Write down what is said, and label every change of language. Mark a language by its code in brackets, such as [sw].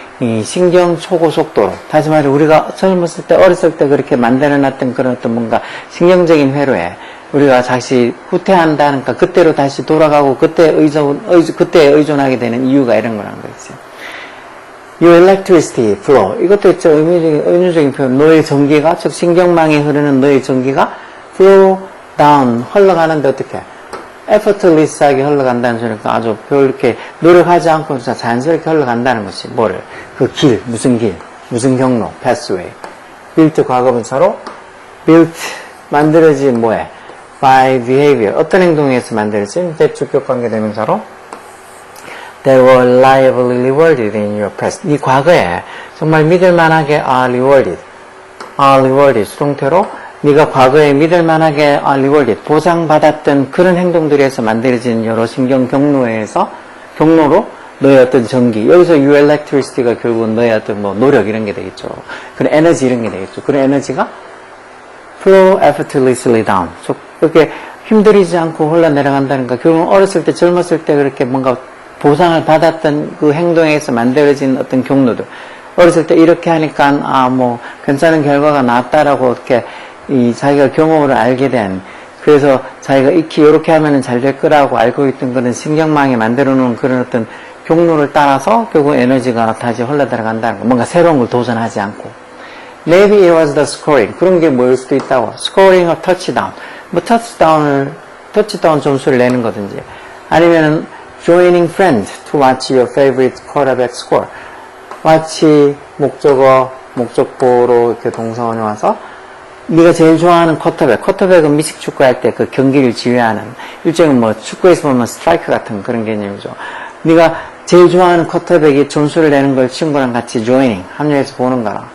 [ko] 이 신경 초고속도로 다시 말해 우리가 젊었을 때 어렸을 때 그렇게 만들어놨던 그런 어떤 뭔가 신경적인 회로에 우리가 다시 후퇴한다니까 그때로 다시 돌아가고 그때에 의존하게 되는 이유가 이런 거라는 거죠. [en] Your electricity flow [ko] 이것도 있죠. 의미적인 표현 너의 전기가 즉 신경망에 흐르는 너의 전기가 flow down 흘러가는데 어떻게 effortless하게 흘러간다는 소리니까 아주 별 이렇게 노력하지 않고 자연스럽게 흘러간다는 것이 뭐를 그 길 무슨 경로 pathway built 과거분사로 built 만들어진 by behavior 어떤 행동에 의해서 만들어진 대주격 관계대명사로 [en] They were reliably rewarded in your past. [ko] 네 과거에 정말 믿을만하게 rewarded 수동태로 네가 과거에 믿을만하게 rewarded 보상받았던 그런 행동들에서 만들어진 여러 신경 경로로 너의 어떤 전기 여기서 your electricity가 결국은 너의 어떤 노력 이런 게 되겠죠. 그런 에너지 이런 게 되겠죠. 그런 에너지가 [en] flow effortlessly down. [ko] 그렇게 힘들이지 않고 흘러내려간다는 거. 결국은 어렸을 때 젊었을 때 그렇게 뭔가 보상을 받았던 그 행동에서 만들어진 어떤 경로들. 어렸을 때 이렇게 하니까 괜찮은 결과가 나왔다라고 이렇게 자기가 경험으로 알게 된 그래서 자기가 익히 이렇게 하면은 잘 될 거라고 알고 있던 그런 신경망에 만들어 놓은 그런 어떤 경로를 따라서 결국 에너지가 다시 흘러들어간다는 거. 뭔가 새로운 걸 도전하지 않고. [en] Maybe it was the scoring. [ko] 그런 게 뭐일 수도 있다고. [en] Scoring a touchdown. [ko] 뭐 터치다운 점수를 내는 거든지. 아니면은 [en] joining friends to watch your favorite quarterback score. [ko] 마치 목적보로 이렇게 동사원에 와서 네가 제일 좋아하는 쿼터백은 미식 축구할 때 그 경기를 지휘하는 일종의 뭐 축구에서 보면 스트라이크 같은 그런 개념이죠. 네가 제일 좋아하는 쿼터백이 점수를 내는 걸 친구랑 같이 조이닝 합류해서 보는 거라.